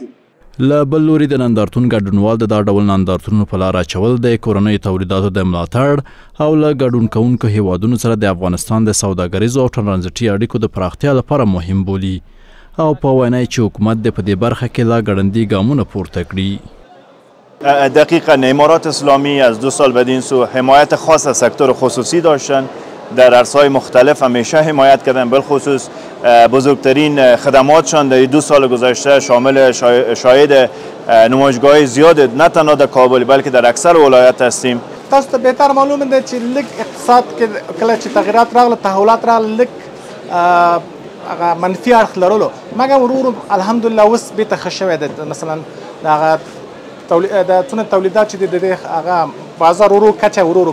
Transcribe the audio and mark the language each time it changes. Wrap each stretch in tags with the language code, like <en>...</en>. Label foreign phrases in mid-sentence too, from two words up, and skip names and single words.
<ps>له بل لوري د نندارتون ګډونوال د دا ډول نندارتونونو په لاره اچول د کورنیو تولیداتو د ملاتړ او له ګډون کوونکو هیوادونو سره د افغانستان د سوداګریزو او ترانزیتي اړیکو د پراختیا لپاره مهم بولي او په وینا چې حکومت د په دې برخه کې لا ګړندي ګامونه پورته کړي.</ps> <fa>دقیقاً امارات اسلامی از 2 سال بدین سو حمایت خاص از سکتور خصوصی داشتن، در عرصه‌های مختلف همیشه حمایت کردن، بالخصوص بزرگترین خدماتشان در 2 سال گذشته شامل شاهد نمایشگاه زیاد نه تنها در کابل بلکه در اکثر ولایات هستیم.</fa> <ps>تاسو ته بهتر معلومه ده چې لږ اقتصاد کې کله چې تغیرات راغله، تحولات راغله، لږ منفي اړخ لرلو، مګر ورو الحمدلله اوس بیرته ښه شوی ده. مثلا هغه د څونه تولیدات چې د هغه بازار ورو کچه ورو</ps>